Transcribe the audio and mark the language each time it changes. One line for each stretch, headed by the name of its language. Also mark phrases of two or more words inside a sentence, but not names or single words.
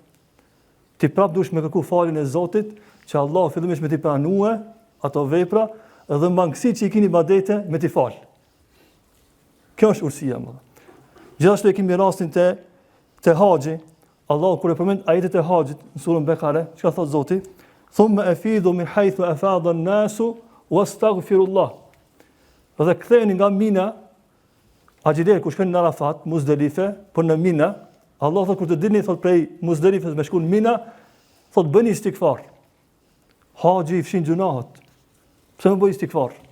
Albanian: Ti prap dush me kërku falin e Zotit, që Allah fillimisht me ti pranue ato vepra, edhe mangësi që i kini ibadete me ti fal. Kjo është urësia më. Gjithashtu e kemi rastin te haxhi. Allah kur e përmend ajetet e haxhit në surën Bekare, çka thot Zoti?
Arabic: ثم أفيضوا من حيث أفاض الناس واستغفر الله.
Albanian: Dhe ktheheni nga Mina, Haxhider kur shkon në Arafat, Muzdalife, por në Mina, Allah thot kur të dilni thot prej Muzdelifes me shkon në Mina, thot bëni istighfar. Haxhi i fshin gjunahet. Pse më bëj istighfar?